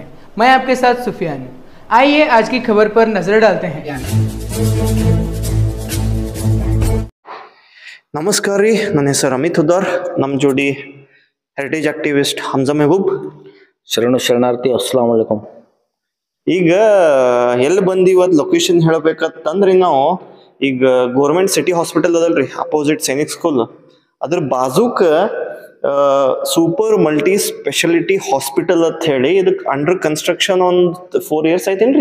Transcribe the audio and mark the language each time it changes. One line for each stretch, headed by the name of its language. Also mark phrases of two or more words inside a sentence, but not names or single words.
Hindi: मैं आपके साथ सुफियान हूँ। आइए आज की खबर पर नजर डालते हैं।
Kannada: ನಮಸ್ಕಾರ ರೀ, ನನ್ನ ಹೆಸರು ಅಮಿತ್ ಹುದ್ದಾರ್. ನಮ್ಮ ಜೋಡಿ
English: heritage activist
Kannada: ಹಮ್ಜಾ ಮೆಹಬೂಬ್.
Arabic: ಶರಣಾರ್ಥಿ. السلام عليكم.
Kannada: ಈಗ ಎಲ್ಲಿ ಬಂದಿ ಇವತ್ತು ಲೊಕೇಶನ್ ಹೇಳ್ಬೇಕಂತಂದ್ರಿ, ನಾವು ಈಗ ಗೋರ್ಮೆಂಟ್ ಸಿಟಿ ಹಾಸ್ಪಿಟಲ್ ಅದಲ್ರಿ, ಅಪೋಸಿಟ್ ಸೈನಿಕ್ ಸ್ಕೂಲ್, ಅದ್ರ ಬಾಜುಕ್
English: super multi speciality hospital
Kannada: ಅಂತ ಹೇಳಿ ಇದಕ್ಕೆ
English: under construction
Kannada: ಒಂದ್ 4 years ಆಯ್ತೇನ್ರಿ.